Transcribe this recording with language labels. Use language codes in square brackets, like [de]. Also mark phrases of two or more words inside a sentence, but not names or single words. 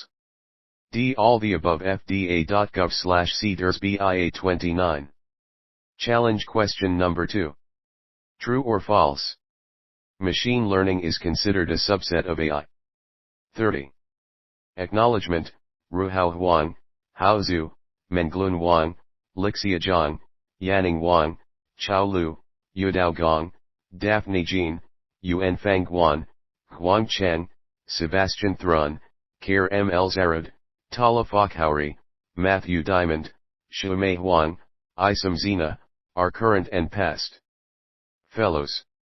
[en] D. All the above. FDA.gov/CDERSBIA29. Challenge question number 2. True or false? Machine learning is considered a subset of AI. 30. Acknowledgement, Ruhao Huang, Hao Zhu, Menglun Wang, Lixia Zhang, Yanning Wang, Chao Lu, Yudao Gong, Daphne Jean, Yuanfang Guan, Huang Chen, Sebastian Thrun, Kair M. Elzarad, Tala Fakhouri, Matthew Diamond, Shumei Huang, Isam Zina, are current and past fellows.